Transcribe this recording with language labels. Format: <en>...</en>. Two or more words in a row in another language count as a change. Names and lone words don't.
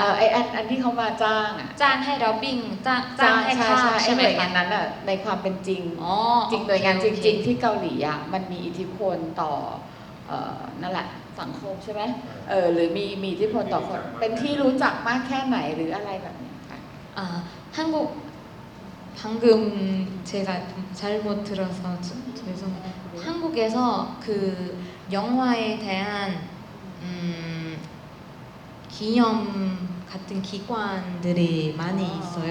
<th>ไอ้อันที่เขามาจ้างอ่ะ จ้างให้ด็อบบิ้งจ้างให้ภาพใช่ไหม หน่วยงานนั้นอ่ะในความเป็นจริงจริงหน่วยงานจริงๆที่เกาหลีอ่ะมันมีอิทธิพลต่อนั่นแหละสังคมใช่ไหมหรือมีอิทธิพลต่อคนเป็นที่รู้จักมากแค่ไหนหรืออะไรแบบนี้ค่ะ</th> <ko>한국 방금 제가 잘못 들어서 죄송해요. 한국에서 그 영화에 대한 기념 같은 기관들이 많이 있어요.</ko>